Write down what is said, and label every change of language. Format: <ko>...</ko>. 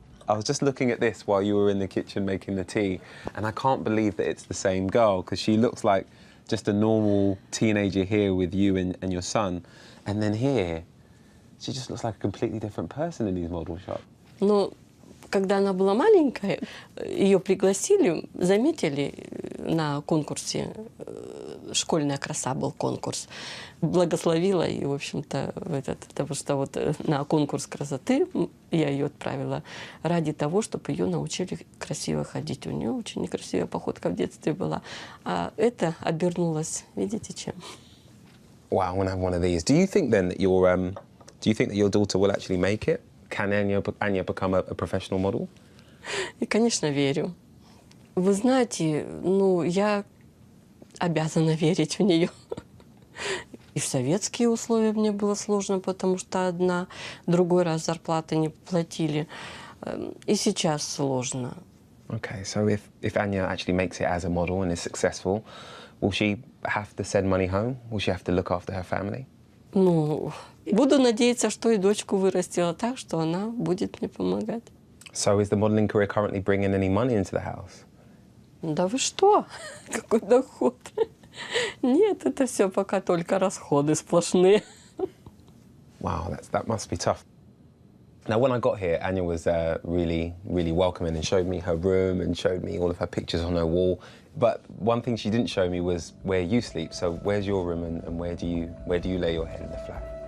<en>I was just looking at this while you were in the kitchen making the tea, and I can't believe that it's the same girl, because she looks like just a normal teenager here with you and your son. And then here, she just looks like a completely different person in these model shots.</en> <ru>Ну, когда она была маленькая, ее пригласили, заметили на конкурсе, «Школьная краса» был конкурс, благословила и, в общем-то, потому что вот на конкурс красоты я ее отправила ради того, чтобы ее научили красиво ходить. У нее очень некрасивая походка в детстве была, а это обернулось, видите, чем?</ru> <en>Wow, I want to have one of these. Do you think then that your daughter will actually make it? Can Anya become a professional model?</en> <ru>И, конечно, верю. Вы знаете, ну, я обязана верить в нее. И в советские условия мне было сложно, потому что другой раз зарплаты не платили. И сейчас сложно.</ru> <en>Okay, so if Anya actually makes it as a model and is successful, will she have to send money home? Will she have to look after her family?</en> <ru>Ну, буду надеяться, что и дочку вырастила так, что она будет мне помогать.</ru> <en>So is the modeling career currently bringing any money into the house?</en> <ru>Да вы что? Какой доход? Нет, это все пока только расходы сплошные.</ru> <en>Wow, that must be tough. Now, when I got here, Anya was really, really welcoming and showed me her room and showed me all of her pictures on her wall. But one thing she didn't show me was where you sleep. So where's your room and where do you lay your head in the flat?</en>